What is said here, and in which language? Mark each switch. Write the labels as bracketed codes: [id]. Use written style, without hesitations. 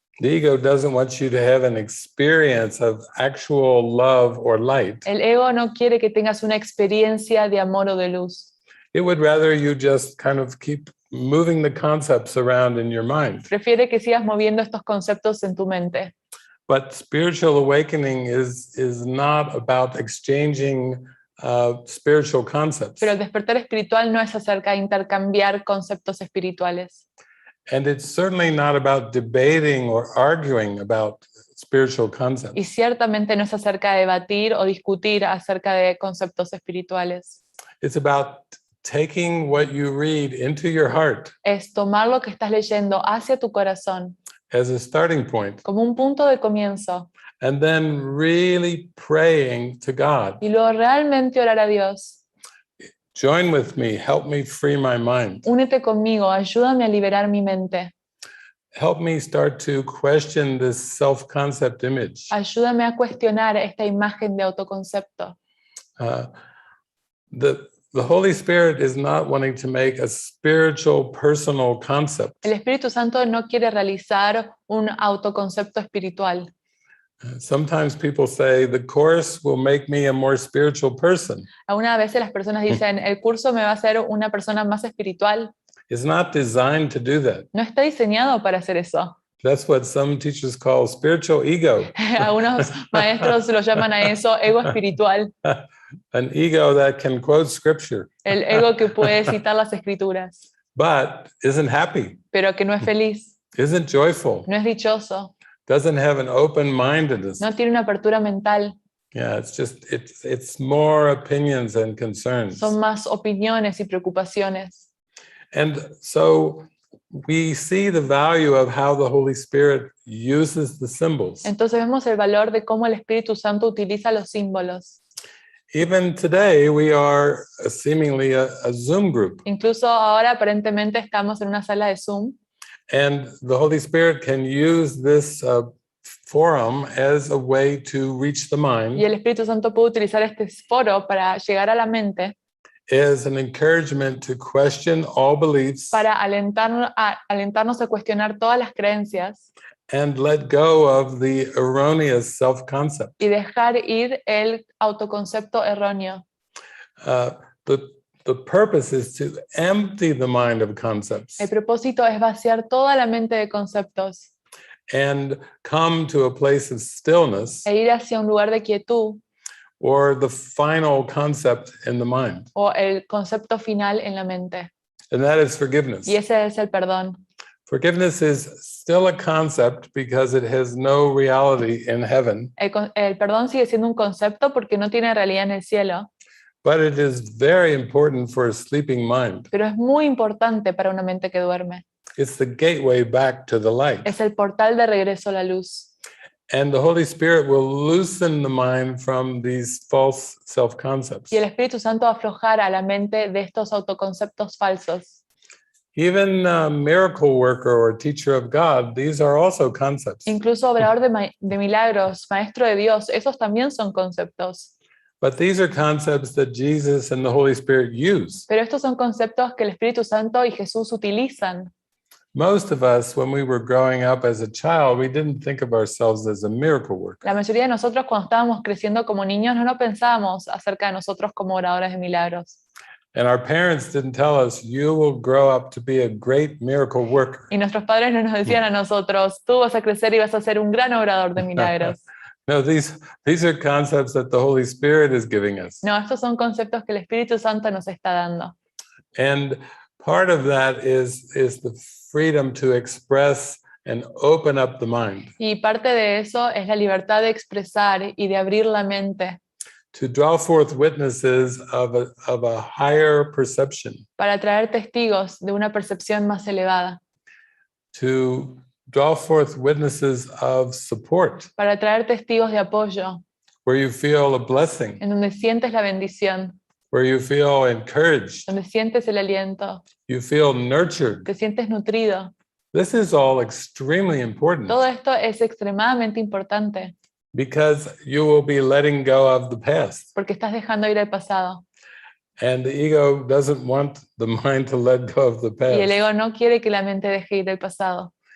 [en] The ego doesn't want you to have an experience of actual love or light. [es] El ego no quiere que tengas una experiencia de amor o de luz. [en] It would rather you just kind of keep moving the concepts around in your mind. [es] Prefiere que sigas moviendo estos conceptos en tu mente. [en] But spiritual awakening is not about exchanging spiritual concepts. [es] Pero el despertar espiritual no es acerca de intercambiar conceptos espirituales. [en] And it's certainly not about debating or arguing about spiritual concepts. [es] Y ciertamente no es acerca de debatir o discutir acerca de conceptos espirituales. [en] It's about taking what you read into your heart [es] Es tomar lo que estás leyendo hacia tu corazón [en] as a starting point, [es] como un punto de comienzo [en] and then really praying to God. [es] y luego realmente orar a Dios. [en] Join with me, help me free my mind. [es] Únete conmigo, ayúdame a liberar mi mente. [en] Help me start to question this self-concept image. [es] Ayúdame a cuestionar esta imagen de autoconcepto. [en] The Holy Spirit is not wanting to make a spiritual, personal concept. [es] El Espíritu Santo no quiere realizar un autoconcepto espiritual. [en] Sometimes people say, the course will make me a more spiritual person. [es] Algunas veces las personas dicen, el curso me va a hacer una persona más espiritual. [en] It's not designed to do that. [es] No está diseñado para hacer eso. [en] That's what some teachers call spiritual ego. [es] Algunos maestros lo llaman a eso ego espiritual. [en] An ego that can quote scripture, [es] El ego que puede citar las escrituras, [en] but isn't happy, [es] pero que no es feliz, [en] isn't joyful, [es] no es dichoso, [en] doesn't have an open-mindedness. [es] no tiene una apertura mental. [en] Yeah, it's more opinions and concerns. [es] Son más opiniones y preocupaciones. [en] And so we see the value of how the Holy Spirit uses the symbols. [es] Entonces vemos el valor de cómo el Espíritu Santo utiliza los símbolos. [en] Even today, we are seemingly a Zoom group, [es] Incluso ahora aparentemente estamos en una sala de Zoom [en] and the Holy Spirit can use this forum as a way to reach the [es] Y [en] mind, [es] el Espíritu Santo puede utilizar este foro para llegar a la mente, [en] as an encouragement to question all beliefs [es] para alentarnos a cuestionar todas las creencias [en] and let go of the erroneous self-concept. [es] y dejar ir el autoconcepto erróneo. [en] Uh, the purpose is to empty the mind of concepts [es] El propósito es vaciar toda la mente de conceptos [en] and come to a place of stillness [es] e ir hacia un lugar de quietud [en] or the final concept in the mind. [es] o el concepto final en la mente. [en] And that is forgiveness. [es] Y ese es el perdón. [en] Forgiveness is still a concept because it has no reality in heaven, [es] El perdón sigue siendo un concepto porque no tiene realidad en el cielo, [en] but it is very important for a sleeping mind. [es] pero es muy importante para una mente que duerme. [en] It's the gateway back to the light. [es] Es el portal de regreso a la luz. [en] And the Holy Spirit will loosen the mind from these false self-concepts. [es] Y el Espíritu Santo va a aflojar a la mente de estos autoconceptos falsos. [en] Even a miracle worker or teacher of God, these are also concepts. [es] Incluso obrador de milagros, maestro de Dios, esos también son conceptos. [en] But these are concepts that Jesus and the Holy Spirit use. [es] Pero estos son conceptos que el Espíritu Santo y Jesús utilizan. [en] Most of us, when we were growing up as a child, we didn't think of ourselves as a miracle worker. [es] La mayoría de nosotros cuando estábamos creciendo como niños no pensábamos acerca de nosotros como oradores de milagros. [en] And our parents didn't tell us, you will grow up to be a great miracle worker. [es] Y nuestros padres no nos decían a nosotros, tú vas a crecer y vas a ser un gran orador de milagros. [en] No, these are concepts that the Holy Spirit is giving us. [es] No, estos son conceptos que el Espíritu Santo nos está dando. [en] And part of that is the freedom to express and open up the mind, [es] Y parte de eso es la libertad de expresar y de abrir la mente [en] to draw forth witnesses of a higher perception, [es] para traer testigos de una percepción más elevada, [en] to draw forth witnesses of support, [es] para traer testigos de apoyo, [en] where you feel a blessing, [es] en donde sientes la bendición, [en] where you feel encouraged, [es] donde sientes el aliento, [en] you feel nurtured. [es] te sientes nutrido. [en] This is all extremely important [es] Todo esto es extremadamente importante [en] because you will be letting go of the past. [es] porque estás dejando ir el pasado. [en] And the ego doesn't want the mind to let go of the [es] Y el [en] past. [es] ego no quiere que la mente deje ir el pasado.